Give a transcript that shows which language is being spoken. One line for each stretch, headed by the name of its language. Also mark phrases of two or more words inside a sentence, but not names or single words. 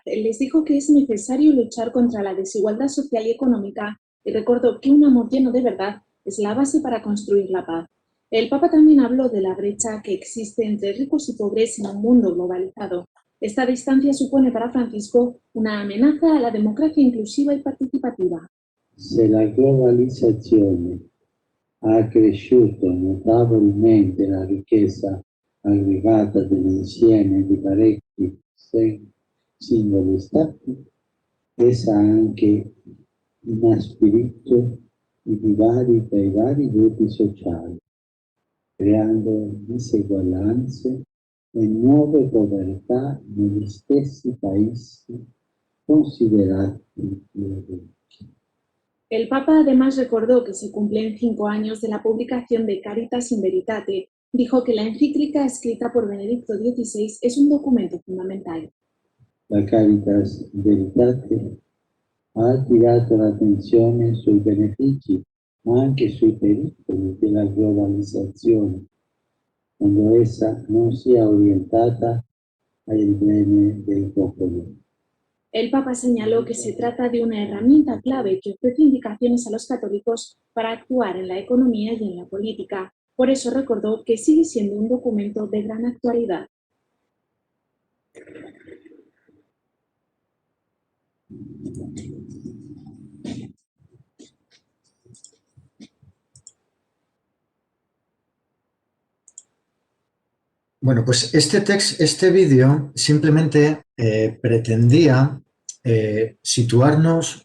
Spanish: Les dijo que es necesario luchar contra la desigualdad social y económica y recordó que un amor lleno de verdad es la base para construir la paz. El Papa también habló de la brecha que existe entre ricos y pobres en un mundo globalizado. Esta distancia supone para Francisco una amenaza a la democracia inclusiva y participativa.
Italian: Se la globalizzazione ha accresciuto notevolmente la ricchezza aggregata dell'insieme di parecchi singoli stati, essa ha anche inaspirito i divari tra i vari gruppi sociali, creando diseguaglianze e nuove povertà negli stessi paesi considerati più ricchi.
Spanish: El Papa además recordó que se cumplen 5 años de la publicación de Caritas in Veritate. Dijo que la encíclica escrita por Benedicto XVI es un documento fundamental.
Italian: La Caritas in Veritate ha attirato l'attenzione sui benefici, ma anche sui pericoli della globalizzazione, quando essa non sia orientata al bene dei popoli.
Spanish: El Papa señaló que se trata de una herramienta clave que ofrece indicaciones a los católicos para actuar en la economía y en la política. Por eso recordó que sigue siendo un documento de gran actualidad. Bueno, pues este vídeo simplemente pretendía situarnos